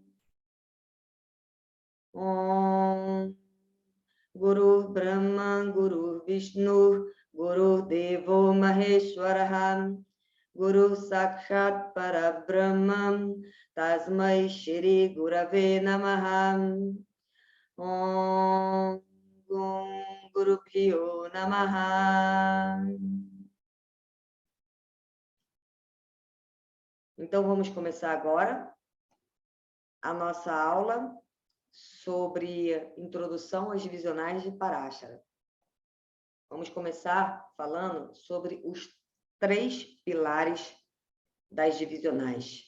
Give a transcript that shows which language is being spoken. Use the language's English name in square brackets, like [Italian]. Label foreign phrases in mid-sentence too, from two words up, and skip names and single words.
[Sanskrit] Om Guru Brahma Guru Vishnu Guru Devo Maheshwaraha Guru Sakshat Parabrahma Tasmai Shri Gurave Namaha. Om Guru Bhyo Namaha. [Portuguese] Então, vamos começar agora a nossa aula sobre introdução às divisionais de Parashara. Vamos começar falando sobre os 3 pilares das divisionais.